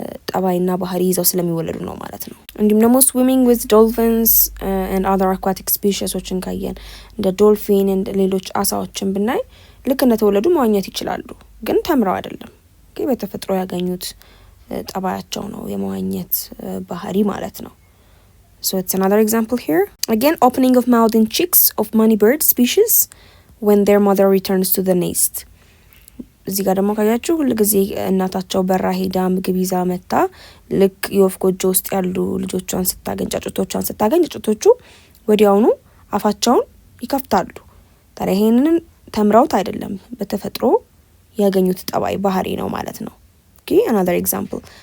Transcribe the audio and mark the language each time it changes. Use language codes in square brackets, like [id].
[am] ጠባይና ባህሪ ይዘው ስለሚወለዱ ነው ማለት ነው። እንዲሁም ደግሞ [en] swimming with dolphins and other aquatic species [am] ዎችን ካየን እንደ ዶልፊን and ሌሎች አሳዎችን ብናይ ልክ እንደተወለዱ መዋኘት ይችላሉ፣ ግን ተምረው አይደለም። በተፈጥሮ ያገኙት ጠባያቸው ነው የመዋኘት ባህሪ ማለት ነው። [en] So it's another example here. Again, opening of mouth and cheeks of many bird species when their mother returns to the nest. [am] እዚህ ጋር ደግሞ ካያችሁ ሁሉ ጊዜ እናታቸው በራ ሄዳ ምግብ ይዛ መጣ ልክ የወፍ ጎጆ ውስጥ ያሉ ልጆቿን ስታገኝ ጫጩቶቹ ወዲያውኑ አፋቸውን ይከፍታሉ። ታዲያ ይሄንን ተምረውት አይደለም፣ በተፈጥሮ ያገኙት ጠባይ ባህሪ ነው ማለት ነው። [en] Okay, another example.